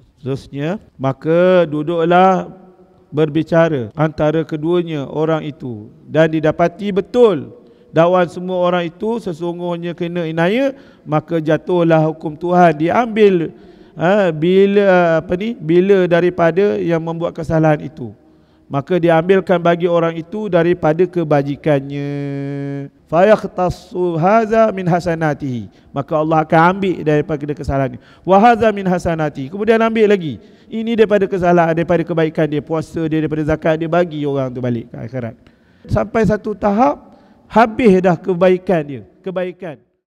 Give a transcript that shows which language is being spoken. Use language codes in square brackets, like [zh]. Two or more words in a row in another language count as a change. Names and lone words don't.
[ms] Seterusnya, maka duduklah berbicara antara keduanya orang itu, dan didapati betul dakwaan semua orang itu sesungguhnya kena inaya, maka jatuhlah hukum Tuhan, diambil bila daripada yang membuat kesalahan itu, maka diambilkan bagi orang itu daripada kebajikannya. [ar] فيقتص هذا من حسناته, [ms] maka Allah akan ambil daripada kesalahan dia. [ar] وهذا من حسناته, [ms] kemudian ambil lagi ini daripada kesalahan, daripada kebaikan dia, puasa dia, daripada zakat dia, bagi orang tu balik ke akhirat. Sampai satu tahap habis dah kebaikan dia, kebaikan